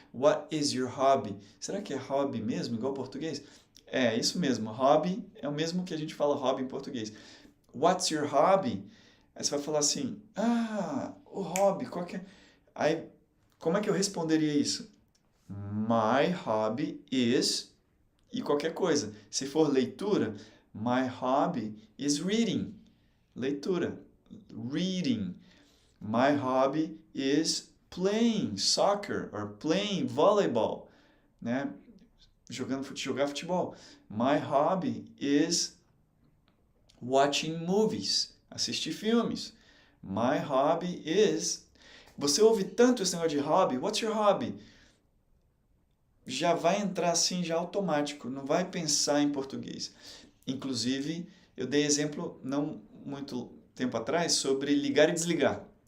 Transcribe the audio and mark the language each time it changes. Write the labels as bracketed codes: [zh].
[en] What is your hobby? [pt] Será que é hobby mesmo, igual português? É, isso mesmo. Hobby é o mesmo que a gente fala hobby em português. [en] What's your hobby? [pt] Aí você vai falar assim, o hobby, qual que é? Aí, como é que eu responderia isso? [en] My hobby is [pt] e qualquer coisa. Se for leitura, [en] my hobby is reading. Leitura. Reading. My hobby is playing soccer or playing volleyball, né? [pt] Jogar futebol. [en] My hobby is watching movies, [pt] assistir filmes. [en] My hobby is... [pt] Você ouve tanto esse negócio de hobby. [en] What's your hobby? [pt] já vai entrar assim, já automático, não vai pensar em português. Inclusive, eu dei exemplo não muito tempo atrás sobre ligar e desligar.